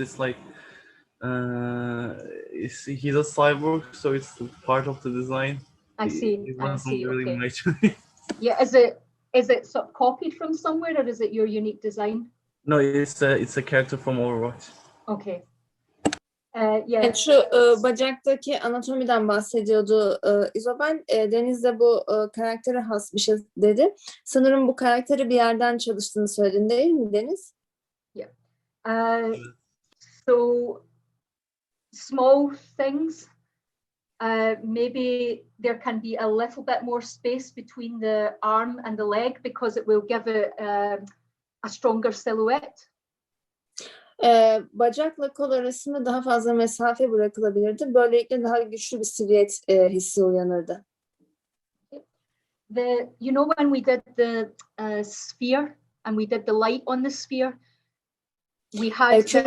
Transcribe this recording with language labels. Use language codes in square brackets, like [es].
[en] It's like he's a cyborg, so it's part of the design. I see. It wasn't really okay. much. Yeah, is it sort of copied from somewhere, or is it your unique design? No, it's a character from Overwatch. Okay. Yeah. Yeah. [tr] Şu bacaktaki anatomiden bahsediyordu Isabel. Deniz de bu karaktere has bir şey dedi. Sanırım bu karakteri bir yerden çalıştığını söyledin değil mi Deniz? [en] Yeah. So small things. Maybe there can be a little bit more space between the arm and the leg because it will give it a stronger silhouette. [tr] Bacakla kol arasında daha fazla mesafe bırakılabilirdi. Böylelikle daha güçlü bir silüet hissi uyanırdı. [en] You know when we did the sphere and we did the light on the sphere, we had